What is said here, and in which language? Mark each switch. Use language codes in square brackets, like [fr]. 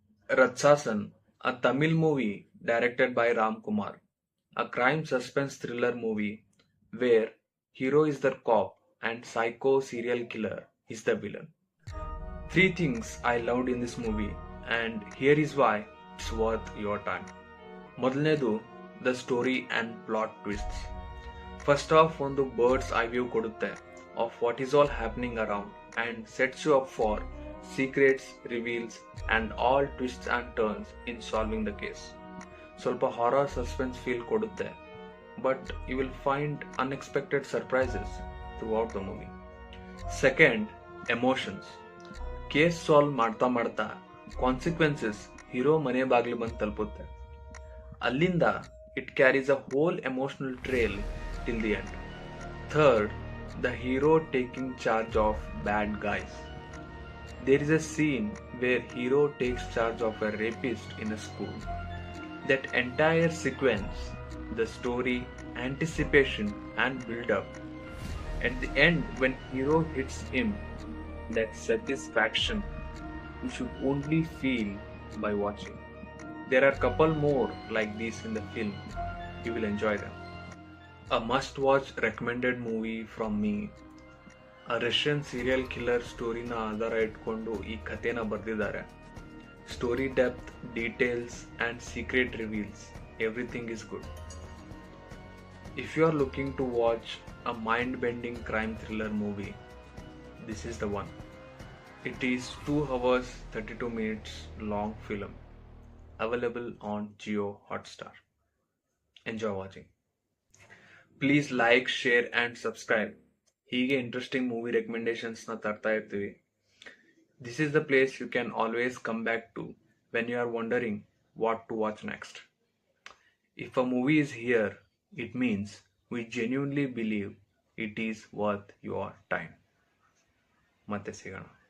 [en] Ratsasan, a Tamil movie directed by Ram Kumar, a crime suspense thriller movie where hero is the cop and psycho serial killer is the villain. Three things I loved in this movie, and here is why it's worth your time. [kn] ಮೊದಲನೇದು [en] The story and plot twists. First of [kn] ಒಂದು [en] bird's eye view [kn] ಕೊಡುತ್ತೆ [en] Of what is all happening around and sets you up for secrets, reveals and all twists and turns in solving the case. [kn] ಸ್ವಲ್ಪ horror suspense feel ಕೊಡುತ್ತೆ, [en] But you will find unexpected surprises throughout the movie. Second, emotions. [kn] Case solve ಮಾಡ್ತಾ ಮಾಡ್ತಾ consequences hero ಮನೆ ಬಾಗಿಲು ಬಂದು ತಲುಪುತ್ತೆ. ಅಲ್ಲಿಂದ [en] It carries a whole emotional trail till the end. Third, the hero taking charge of bad guys. There is a scene where hero takes charge of a rapist in a school. That entire sequence, the story, anticipation and build-up. At the end, when hero hits him, that satisfaction you should only feel by watching. There are couple more like these in the film. You will enjoy them. A must-watch recommended movie from me. [kn] ಆ Russian serial killer ಸ್ಟೋರಿನ ಆಧಾರ ಇಟ್ಕೊಂಡು ಈ ಕಥೆನ ಬರೆದಿದ್ದಾರೆ. [en] Story depth, details and secret reveals, everything is good. If you are looking to watch a mind bending crime thriller movie, this is the one. It is 2 hours 32 minutes long film, available on Jio Hotstar. Enjoy watching. Please like, share and subscribe. [kn] ಹೀಗೆ interesting movie ರೆಕಮೆಂಡೇಶನ್ಸ್ನ ತರ್ತಾ ಇರ್ತೀವಿ. [en] This is the place you can always come back to when you are wondering what to watch next. If a movie is here, it means we genuinely believe it is worth your time. [kn] ಮತ್ತೆ ಸಿಗೋಣ.